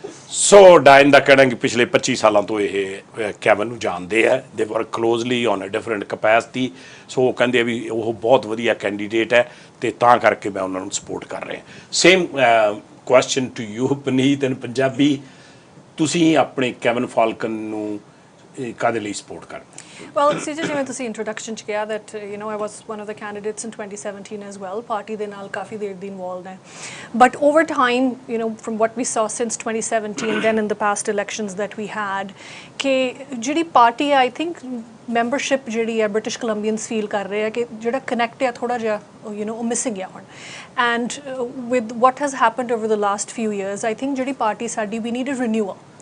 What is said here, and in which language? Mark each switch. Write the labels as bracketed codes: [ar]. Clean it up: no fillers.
[pa] So Dianne ਦਾ ਕਹਿਣਾ ਕਿ ਪਿਛਲੇ 25 ਸਾਲਾਂ ਤੋਂ ਇਹ ਕੈਵਨ ਨੂੰ ਜਾਣਦੇ ਆ, [en] They work closely on a different capacity. [pa] ਸੋ ਉਹ ਕਹਿੰਦੇ ਵੀ ਉਹ ਬਹੁਤ ਵਧੀਆ ਕੈਂਡੀਡੇਟ ਹੈ ਤੇ ਤਾਂ ਕਰਕੇ ਮੈਂ ਉਹਨਾਂ ਨੂੰ ਸਪੋਰਟ ਕਰ ਰਿਹਾ। [en] Same question to you, Puneet, in Punjabi. [pa] ਤੁਸੀਂ ਆਪਣੇ ਕੈਵਨ ਫਾਲਕਨ ਨੂੰ ਕਾਦੇ ਲਈ ਸਪੋਰਟ ਕਰਦੇ? [en] Well, CJ, [pa] ਜਿਵੇਂ ਤੁਸੀਂ [en] introduction ਚ ਕਿਹਾ that I was one of the candidates in 2017 as well. [pa] Party ਦੇ ਨਾਲ ਕਾਫੀ ਦੇਰ ਦੀ involved ਹੈ. [en] But over time, from what we saw since 2017, then in the past elections that we had, [pa] ਕਿ ਜਿਹੜੀ ਪਾਰਟੀ ਹੈ, [en] I think membership ਜਿਹੜੀ ਹੈ British Columbians feel [pa] ਕਰ ਰਹੇ ਆ ਕਿ ਜਿਹੜਾ [en] connect [pa] ਹੈ ਥੋੜਾ ਜਿਹਾ ਉਹ [en] missing ਹੈ ਹੁਣ. And with what has happened over the last few years, I think [pa] ਜਿਹੜੀ ਪਾਰਟੀ ਸਾਡੀ, [en] we need a renewal.